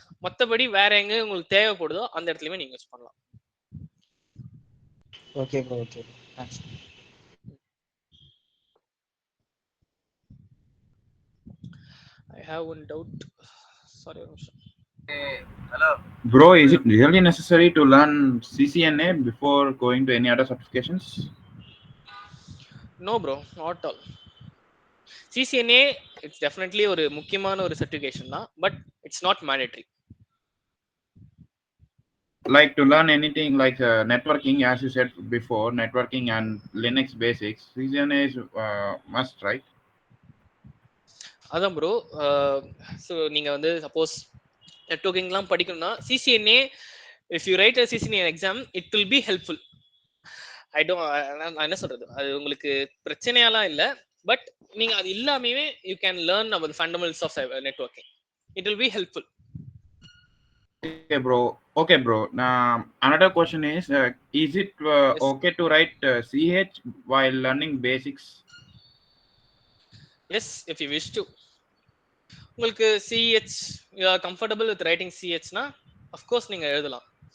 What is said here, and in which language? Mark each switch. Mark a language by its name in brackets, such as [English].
[Tamil] மத்தபடி வேற எங்க உங்களுக்கு தேவைப்படுதோ அந்த இடத்துலயுமே நீங்க யூஸ் பண்ணலாம். [English] Okay bro, okay bro, thanks. I have one doubt. [Tamil] Sorry, ஒரு நிமிஷம். [English] Bro, is it really necessary to learn CCNA before going to any other certifications? No bro, not all. CCNA it's definitely [Tamil] ஒரு முக்கியமான ஒரு certification தான், [English] But it's not mandatory. Like to learn anything like networking, as you said before, networking and Linux basics, CCNA is must, right? [Tamil] அதான் bro. So நீங்க வந்து suppose நெட்வொர்க்கிங்லாம் படிக்கணும்னா [English] CCNA, if you write a CCNA exam, it will be helpful. [Tamil] நான் என்ன சொல்றது, அது உங்களுக்கு பிரச்சனையாலாம் இல்லை, பட் நீங்க அது இல்லாமே [English] You can learn about the fundamentals of networking. It will be helpful. Okay bro, now another question is it Yes. okay to write CH while learning basics? Yes, if you wish to. உங்களுக்கு CH you are comfortable with writing CH னா of course [Tamil] நீங்க எழுதலாம்.